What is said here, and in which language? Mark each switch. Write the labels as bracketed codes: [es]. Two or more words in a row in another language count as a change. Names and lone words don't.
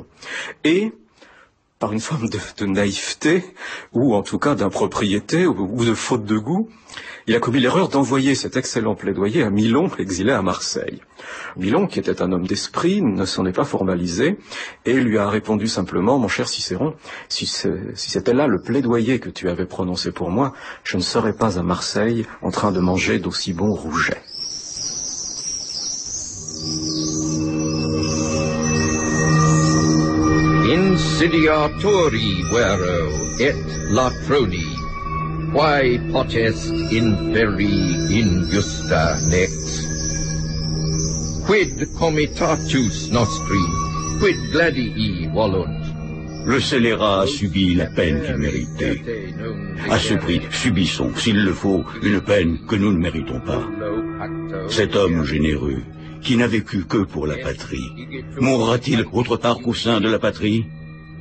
[fr] Et par une forme de naïveté, ou en tout cas d'impropriété, ou de faute de goût, il a commis l'erreur d'envoyer cet excellent plaidoyer à Milon, exilé à Marseille. Milon, qui était un homme d'esprit, ne s'en est pas formalisé, et lui a répondu simplement, « Mon cher Cicéron, si c'était là le plaidoyer que tu avais prononcé pour moi, je ne serais pas à Marseille en train de manger d'aussi bons rougets. » [la] Insidiatori vero et latroni, quae potest inferi injusta nex. Quid comitatus nostri, quid gladii volunt. [fr] Le scélérat a subi la peine qu'il méritait. À ce prix, subissons, s'il le faut, une peine que nous ne méritons pas. Cet homme généreux, qui n'a vécu que pour la patrie, mourra-t-il autre part qu'au sein de la patrie?